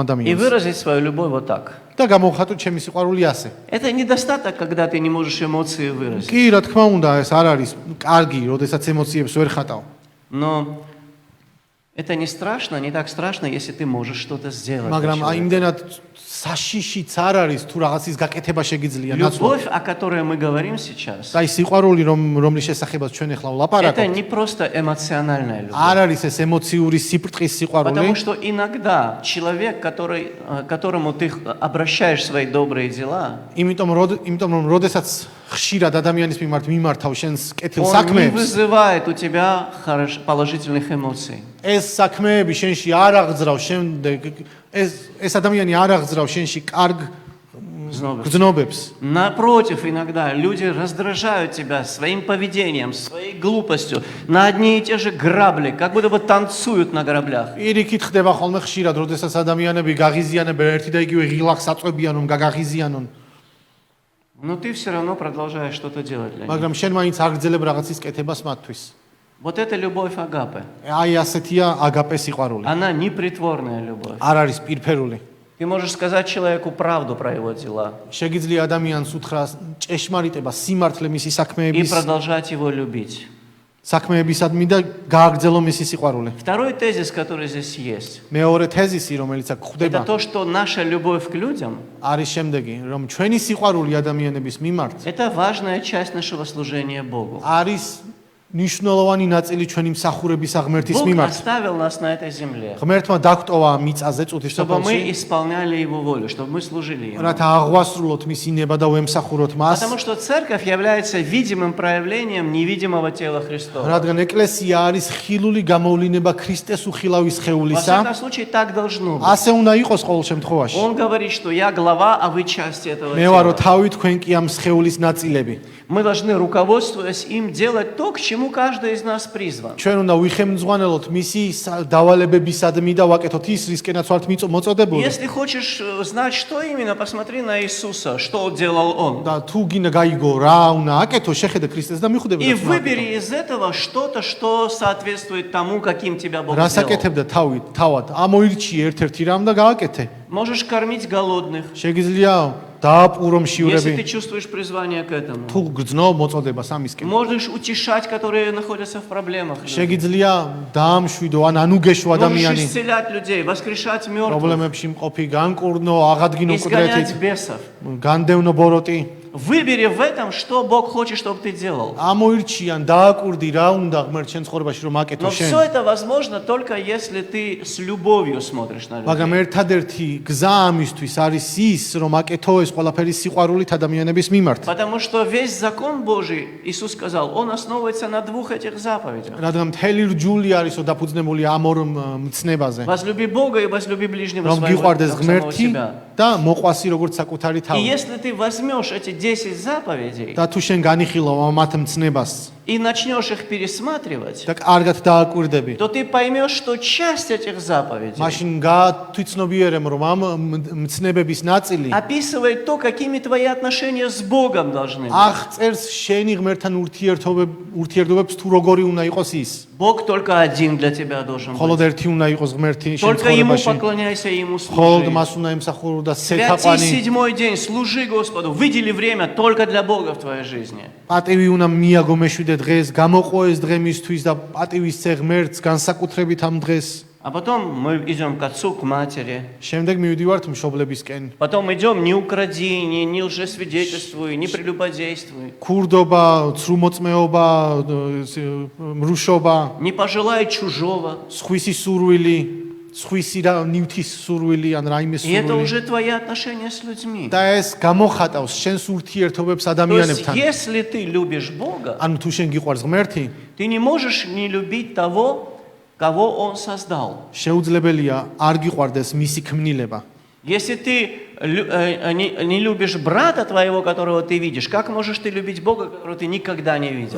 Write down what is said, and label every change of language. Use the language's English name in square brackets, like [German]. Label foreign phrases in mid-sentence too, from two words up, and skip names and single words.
[Georgian] ადამიანს [Russian] выразить свою любовь вот так. [Georgian] და გამოხატო ჩემი სიყვარული ასე. [Russian] Это недостаток, когда ты не можешь эмоции выразить. [Georgian] კი, რა თქმა უნდა, ეს არ არის კარგი, როდესაც ემოციებს ვერ ხატავ. [Russian] Но это не страшно, не так страшно, если ты можешь что-то сделать. для [Georgian] მაგრამ აი [Russian] человека. [Georgian] იმდენად საშიშიც არ არის თუ რაღაცის გაკეთება შეგიძლია ნაცვლად. [Russian] Любовь, о которой мы говорим сейчас, [Georgian] აი სიყვარული რომლის შესახებაც ჩვენ ახლა [Russian] это [Georgian] ვლაპარაკობთ, [Russian] не просто эмоциональная любовь. [Georgian] არ არის ეს ემოციური სიბრტყის სიყვარული, [Russian] Потому что иногда человек, которому ты обращаешь свои добрые дела, [Georgian] იმიტომ რომ როდესაც ხშირად ადამიანის მიმართ მიმართავ შენს კეთილ [Russian] он не [Georgian] საქმეებს, [Russian] вызывает у тебя положительных эмоций. [Georgian] ეს საქმეები შენში არ აღძრავს შემდეგ ეს ადამიანი არ აღძრავს შენში კარგ გრძნობებს. [Russian] Напротив, иногда люди раздражают тебя своим поведением, своей глупостью, на одни и те же грабли, как будто бы танцуют на граблях. [Georgian] პირიქით ხდება ხოლმე ხშირად, როდესაც ადამიანები გაღიზიანებენ ერთი და იგივე ღილაკს აწვევიან, რომ გაგაღიზიანონ, [Russian] Но ты все равно продолжаешь что-то делать для них. [Georgian] მაგრამ შენ მაინც აგრძელებ რაღაცის კეთებას მათთვის. [Russian] Вот это любовь агапе. [Georgian] აი ასეთია აგაპე სიყვარული. [Russian] Она непритворная любовь. [Georgian] არ არის პირფერული. [Russian] Ты можешь сказать человеку правду про его дела [Georgian] შეგიძლია ადამიანს უთხრა ჭეშმარიტება, სიმართლე მისი [Russian] и [Georgian] საქმეების [Russian] продолжать его любить. [Georgian] საქმეებისადმი და გააგრძელო მისი სიყვარული. [Russian] Второй тезис, который здесь есть, [Georgian] მეორე თეზისი, რომელიც აქ [Russian] это [Georgian] გვხვდება, [Russian] то, что наша любовь к людям [Georgian] არის შემდეგი, რომ ჩვენი სიყვარული ადამიანების მიმართ – [Russian] это важная часть нашего служения Богу. [Georgian] არის ნიშნულოვანი ნაწილი ჩვენი მსახურებისა ღმერთის [Russian] Бог [Georgian] მიმართ. [Russian] оставил нас на этой земле, [Georgian] ღმერთმა დაგტოვა მიწაზე წუთის [Russian] чтобы мы [Georgian] სოფელში, [Russian] исполняли Его волю, чтобы мы служили Ему. [Georgian] რათა აღვასრულოთ მისი ნება და ვემსახუროთ მას, [Russian] Потому что церковь является видимым проявлением невидимого тела Христова. [Georgian] რადგან ეკლესია არის ხილული გამოვლინება ქრისტეს უხილავის [Russian] Во [Georgian] სხეულისა. [Russian] всяком случае, так должно быть. [Georgian] ასე უნდა იყოს ყოველ შემთხვევაში. [Russian] Он говорит, что я глава, а вы части этого [Georgian] მე ვარო [Russian] тела. [Georgian] თავი, თქვენ კი ამ სხეულის ნაწილები. [Russian] Мы должны, руководствуясь им, делать то, к чему каждый из нас призван. [Georgian] ჩვენ უნდა ვიხემძღვანელოთ მისი დავალებებისადმი და ვაკეთოთ ის, რისკენაც ვართ მოწოდებული. [Russian] Если хочешь знать, что именно, посмотри на Иисуса, что делал Он. [Georgian] და თუ გინდა გაიგო რა უნდა აკეთო, შეხედე ქრისტეს და მიხვდები [Russian] И [Georgian] რა უნდა [Russian] выбери из этого что-то, что соответствует тому, каким тебя Бог [Georgian] რა [Russian] сделал. [Georgian] საკეთებდა თავად, ამოირჩიე ერთ-ერთი რამ და გააკეთე. [Russian] Можешь кормить голодных, [Georgian] შეგიძლია დააპურო [Russian] если [Georgian] მშივრები, [Russian] ты чувствуешь призвание к этому. [Georgian] თუ გრძნო მოწოდებას ამისკენ. [Russian] Можешь утешать, которые находятся в проблемах. людей. [Georgian] შეგიძლია დაამშვიდო ან ანუგეშო [Russian] Можешь [Georgian] ადამიანი [Russian] исцелять людей, воскрешать мертвых, [Georgian] პრობლემებში მყოფი, განკურნო, აღადგინო [Russian] изгонять [Georgian] მკვდრეთით, [Russian] бесов. [Georgian] განდევნო ბოროტი. [Russian] выбери в этом, что Бог хочет, чтобы ты делал. [Georgian] ამოირჩიან, დააკვირდი რა უნდა ღმერთ შენ ცხოვრებაში რომ აკეთო [Russian] Но [Georgian] შენ. [Russian] все это возможно только если ты с любовью смотришь на [Georgian] მაგრამ [Russian] людей. [Georgian] ერთადერთი გზა ამისთვის არის ის, რომ აკეთო ეს ყველაფერი სიყვარულით ადამიანების მიმართ. [Russian] Потому что весь закон Божий, Иисус сказал, он основывается на двух этих заповедях. [Georgian] რადგან მთელი რჯული არისო დაფუძნებული ამ ორ მცნებაზე. [Russian] Возлюби Бога и возлюби ближнего [Georgian] რომ [Russian] своего, [Georgian] გიყვარდეს [Russian] как самого [Georgian] ღმერთი [Russian] себя. [Georgian] და მოყვასი როგორც საკუთარი [Russian] И [Georgian] თავი. [Russian] если ты возьмешь эти 10 заповедей [Georgian] და თუ შენ განიხილავ მათ მცნებას [Russian] и начнешь их пересматривать, [Georgian] და კარგად დააკვირდები, [Russian] то ты поймешь, что часть этих заповедей [Georgian] მაშინ გათვითცნობიერებ, რომ ამ მცნებების ნაწილი [Russian] описывает то, какими твои отношения с Богом должны быть. [Georgian] აღწერს შენი ღმერთთან ურთიერთობებს თუ როგორი უნდა იყოს ის. [Russian] Бог только один для тебя должен [Georgian] მხოლოდ [Russian] быть. [Georgian] ერთი უნდა იყოს ღმერთი შენ [Russian] Только Ему [Georgian] ცხოვრებაში. [Russian] поклоняйся, Ему [Georgian] მხოლოდ [Russian] служи. [Georgian] მას უნდა ემსახურო და [Russian] Святи [Georgian] სეთაყვანი. [Russian] седьмой день, служи Господу, выдели время только для Бога в твоей жизни. [Georgian] პატივი უნდა მიაგო მეშვიდე დღეს, გამოყო ეს დღე მისთვის და პატივისცე ღმერთს განსაკუთრებით ამ დღეს. [Russian] А потом мы идем к отцу, к матери. [Georgian] შემდეგ მივიდივართ მშობლებისკენ. [Russian] Потом идем, не укради, не лжесвидетельствуй, не прелюбодействуй. [Georgian] ქურდობა, ცრუმოწმეობა, მრუშობა, [Russian] Не пожелай чужого. [Georgian] სხვისი სურვილი, სხვისი რა ნივთის სურვილი ან რაიმე [Russian] И это [Georgian] სურვილი. [Russian] уже твои отношения с людьми. [Georgian] და ეს გამოხატავს შენს ურთიერთობებს [Russian] То есть, [Georgian] ადამიანებთან. [Russian] если ты любишь Бога, [Georgian] ანუ თუ შენ გიყვარს ღმერთი, [Russian] ты не можешь не любить того, кого Он создал. [Georgian] შეუძლებელია არ გიყვარდეს მისი ქმნილება. [Russian] Если ты не любишь брата твоего, которого ты видишь, как можешь ты любить Бога, которого ты никогда не видел?